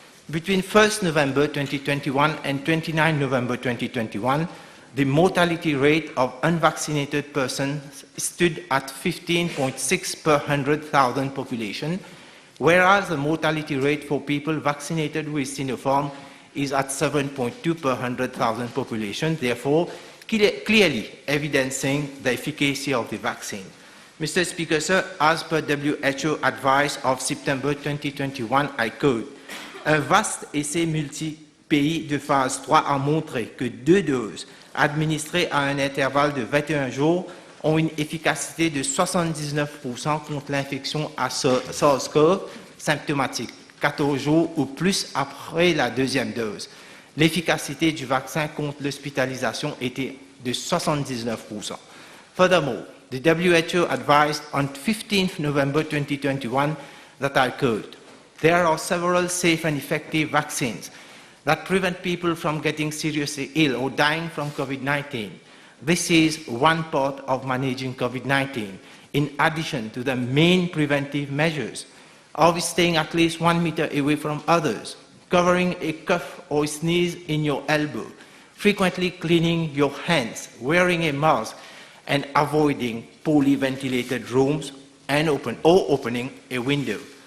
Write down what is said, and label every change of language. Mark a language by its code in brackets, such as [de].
[en] Between 1st November 2021 and 29 November 2021, the mortality rate of unvaccinated persons stood at 15.6 per 100,000 population, whereas the mortality rate for people vaccinated with Sinopharm is at 7.2 per 100,000 population, therefore clearly evidencing the efficacy of the vaccine. Mr. Speaker, sir, as per WHO advice of September 2021, I quote, [fr] un vaste essai multi-pays de phase 3 a montré que 2 doses administrées à un intervalle de 21 jours ont une efficacité de 79% contre l'infection à SARS-CoV symptomatique, 14 jours ou plus après la deuxième dose. L'efficacité du vaccin contre l'hospitalisation était de 79%. [en] Furthermore, the WHO advised on 15th November 2021 that I quote, there are several safe and effective vaccines that prevent people from getting seriously ill or dying from COVID-19. This is one part of managing COVID-19, in addition to the main preventive measures of staying at least 1 meter away from others, covering a cough or sneeze in your elbow, frequently cleaning your hands, wearing a mask, and avoiding poorly ventilated rooms and opening a window.